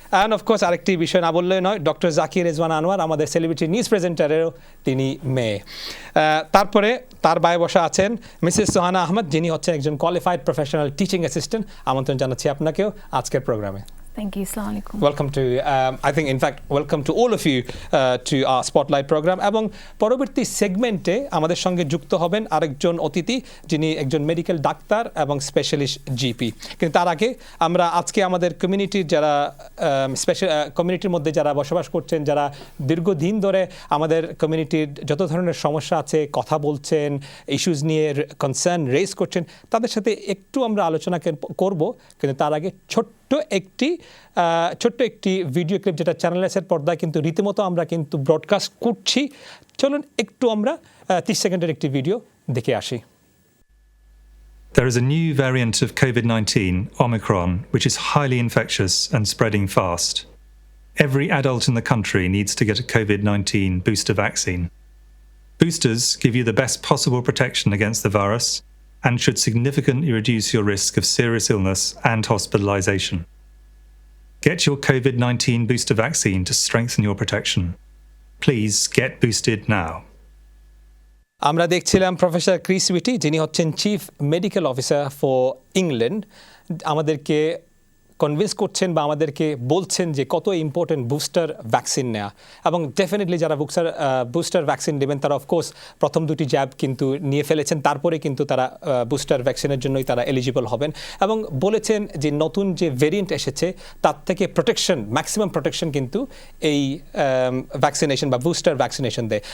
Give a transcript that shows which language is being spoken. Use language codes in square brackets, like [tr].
[en] And of course [bn] আরেকটি বিষয় না বললে নয়, ডক্টর জাকির রেজওয়ানা আনোয়ার আমাদের সেলিব্রিটি নিউজ প্রেজেন্টারেরও তিনি মেয়ে। তারপরে তার বায়ে বসা আছেন মিসেস সোহানা আহমদ, যিনি হচ্ছেন একজন কোয়ালিফাইড প্রফেশনাল টিচিং অ্যাসিস্ট্যান্ট। আমন্ত্রণ জানাচ্ছি আপনাকেও আজকের প্রোগ্রামে। [en] Thank you. Assalamu alaikum. Welcome to, I think in fact, welcome to all of you to our Spotlight program. [bn] এবং পরবর্তী সেগমেন্টে আমাদের সঙ্গে যুক্ত হবেন আরেকজন অতিথি, যিনি একজন মেডিকেল ডাক্তার এবং স্পেশালিস্ট জিপি। কিন্তু তার আগে আমরা আজকে আমাদের কমিউনিটির যারা কমিউনিটির মধ্যে যারা বসবাস করছেন, যারা দীর্ঘদিন ধরে আমাদের কমিউনিটির যত ধরনের সমস্যা আছে কথা বলছেন, ইস্যুজ নিয়ে কনসার্ন রেজ করছেন, তাদের সাথে একটু আমরা আলোচনা করব। কিন্তু তার আগে ছোট্ট একটি ভিডিও ক্লিপ, যেটা চ্যানেলএসের পর্দায় কিন্তু রীতিমতো আমরা কিন্তু ব্রডকাস্ট করছি। চলুন একটু আমরা 30 সেকেন্ডের একটি ভিডিও দেখে আসি। [en] There is a new variant of COVID-19, Omicron, which is highly infectious and spreading fast. Every adult in the country needs to get a COVID-19 booster vaccine. Boosters give you the best possible protection against the virus and should significantly reduce your risk of serious illness and hospitalization. Get your COVID-19 booster vaccine to strengthen your protection. Please get boosted now. [bn] আমরা দেখছিলাম professor Chris witty, যিনি হচ্ছেন chief medical officer for England, আমাদেরকে convince করছেন বা আমাদেরকে বলছেন যে কত ইম্পর্টেন্ট বুস্টার ভ্যাকসিন নেওয়া, এবং ডেফিনেটলি যারা বুস্টার ভ্যাকসিন নেবেন তারা অফকোর্স প্রথম দুটি জ্যাব কিন্তু নিয়ে ফেলেছেন, তারপরে কিন্তু তারা বুস্টার ভ্যাকসিনের জন্যই তারা এলিজিবল হবেন, এবং বলেছেন যে নতুন যে ভেরিয়েন্ট এসেছে তার থেকে প্রোটেকশন, ম্যাক্সিমাম প্রোটেকশন কিন্তু এই ভ্যাকসিনেশন বা বুস্টার ভ্যাকসিনেশন দেয়।